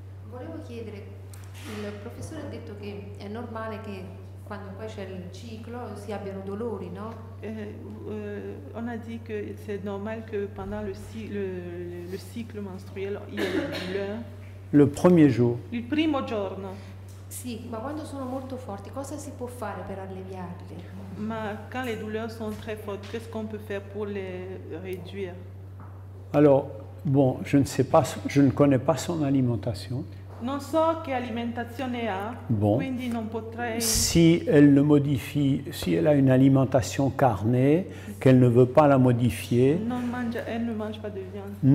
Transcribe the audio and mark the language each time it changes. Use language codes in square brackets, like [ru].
[it] Volevo chiedere, il professore ha detto che è normale che quando poi c'è il ciclo si abbiano dolori, no? [fr] On a dit que c'est normal que pendant le cycle menstruel il y a des douleurs. Le premier jour. [it] Il primo giorno. Sì, ma quando sono molto forti, cosa si può fare per alleviarli? [fr] Mais quand les douleurs sont très fortes, qu'est-ce qu'on peut faire pour les réduire? Alors, bon, je ne sais pas, je ne connais pas son alimentation. [it] Non so che alimentazione ha, [fr] Bon. [it] quindi non potrei... [fr] Si elle le modifie, si elle a une alimentation carnée, qu'elle ne veut pas la modifier, Elle ne mange pas de viande.